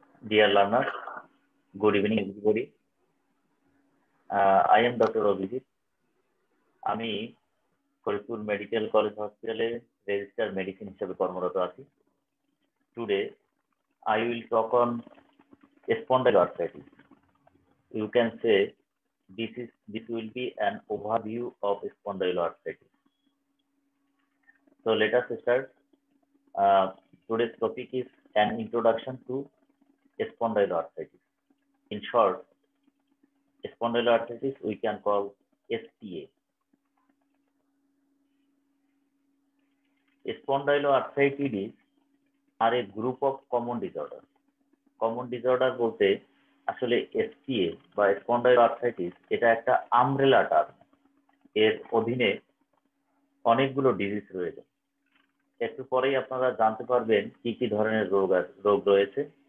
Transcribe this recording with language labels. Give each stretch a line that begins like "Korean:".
English: Dear learners, good evening everybody. I am Dr. Abhijit.
Bangla: আমি Faridpur medical college হসপিটালে register medicine হিসেবে কর্মরত আছি।
English: Today I will talk on spondyloarthritis. You can say this will be an overview of spondyloarthritis. So let us start. Today's topic is an introduction to spondyloarthritis. In short, spondyloarthritis we can call SPA. Spondyloarthritis are a group of common disorders.
Bangla: Common disorder বলতে আসলে SPA বা স্পন্ডাইলোআর্থ্রাইটিস এটা একটা umbrella term. এর অধীনে অনেকগুলো disease রয়েছে। একটু পরেই আপনারা জানতে পারবেন কি কি ধরনের রোগ রয়েছে।